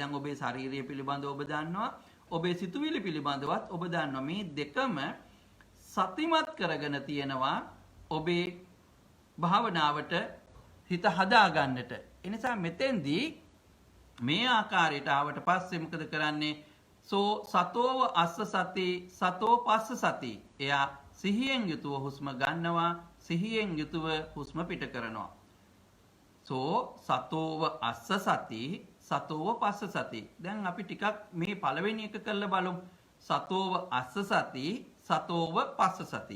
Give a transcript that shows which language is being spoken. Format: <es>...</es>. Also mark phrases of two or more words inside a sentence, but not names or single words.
<si>දැන් ඔබේ ශාරීරිය පිළිබඳව ඔබ දන්නවා. ඔබේ සිතුවිලි පිළිබඳවත් ඔබ දන්නවා. මේ දෙකම සතිමත් කරගෙන තියෙනවා ඔබේ භාවනාවට හිත හදා ගන්නට. ඒ නිසා මෙතෙන්දී මේ ආකාරයට ආවට පස්සේ මොකද කරන්නේ?</si> <pi>සතෝව අස්ස සති සතෝ පස්ස සති.</pi> <si>එයා සිහියෙන් යුතුව හුස්ම ගන්නවා, සිහියෙන් යුතුව හුස්ම පිට කරනවා.</si> <pi>සතෝව අස්ස සති සතෝව පස්ස සති.</pi> <si>දැන් අපි ටිකක් මේ පළවෙනි එක කරලා බලමු.</si> <pi>සතෝව අස්ස සති සතෝව පස්ස සති.</pi>